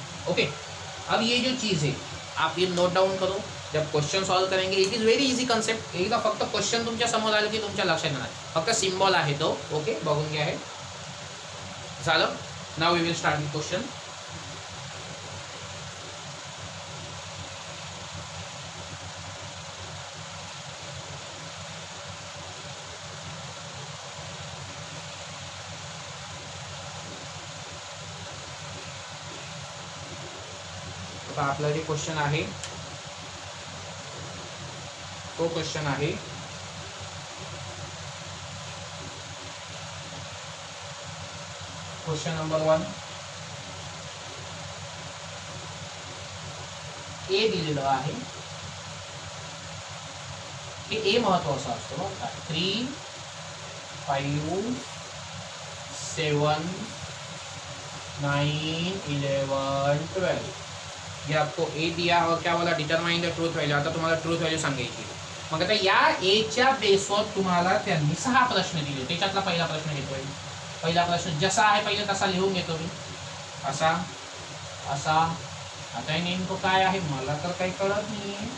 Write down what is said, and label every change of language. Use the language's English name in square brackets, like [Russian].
[Hindi] Okay. अब ये जो चीज है आप ये नोट डाउन करो. जब क्वेश्चन सॉल्व करेंगे, [English] It is very easy concept. [Marathi] एकदा फक्त क्वेश्चन तुमच्या समोर आलं की तुमच्या लक्षात येणार. फक्त सिम्बॉल आहे तो. ओके, बघून घ्या. हे झालं. [English] Now we will start with question. [Marathi] आता आपला जे क्वेश्चन आहे तो क्वेश्चन आहे क्वेश्चन नंबर 1. ए दिलेलं आहे. हे ए महत्वाचं असतं बरं का. [Hindi] 3, 5, 7, 9, 11, 12 ये आपको ए दिया और क्या बोला [English] Determine the truth value. [Marathi] आता तुम्हाला ट्रूथ व्हॅल्यू सांगायची. मग आता या एच्या बेसवर तुम्हाला त्यांनी 6 प्रश्न दिले. त्याच्यातला पहिला प्रश्न घेतोय. पहिला प्रश्न जसा आहे पहिले तसा लिहून घेतो मी. असा असा. आता नेमकं काय आहे मला तर काही कळत नाही.